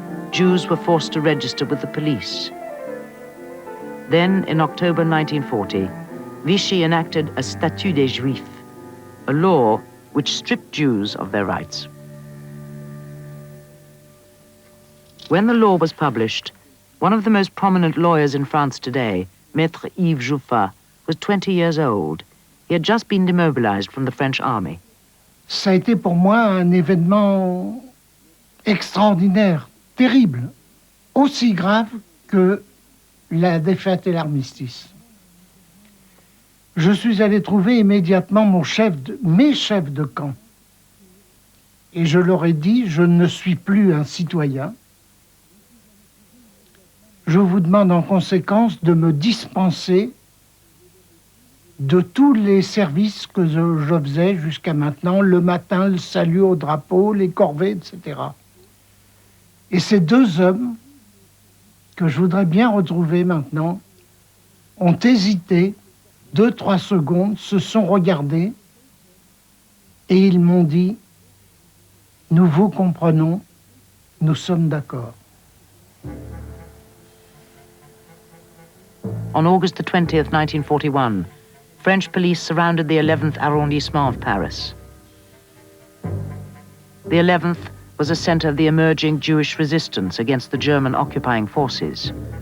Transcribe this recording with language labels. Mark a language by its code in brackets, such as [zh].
[en] Jews were forced to register with the police. Then, in October 1940, Vichy enacted a Statut des Juifs, a law which stripped Jews of their rights. When the law was published, one of the most prominent lawyers in France today, Maître Yves Jouffat, was 20 years old. He had just been demobilized from the French army. [fr] Ça a été pour moi un événement extraordinaire, terrible, aussi grave que la défaite et l'armistice. Je suis allé trouver immédiatement mes chefs de camp. Et je leur ai dit, je ne suis plus un citoyen. Je vous demande en conséquence de me dispenser de tous les services que je faisais jusqu'à maintenant, le matin, le salut au drapeau, les corvées, etc. Et ces deux hommes, que je voudrais bien retrouver maintenant, ont hésité 2-3 secondes, se sont regardés et ils m'ont dit « Nous vous comprenons, nous sommes d'accord ». [en] On August the 20th, 1941, French police surrounded the 11th arrondissement of Paris. The 11th was a center of the emerging Jewish resistance against the German occupying forces.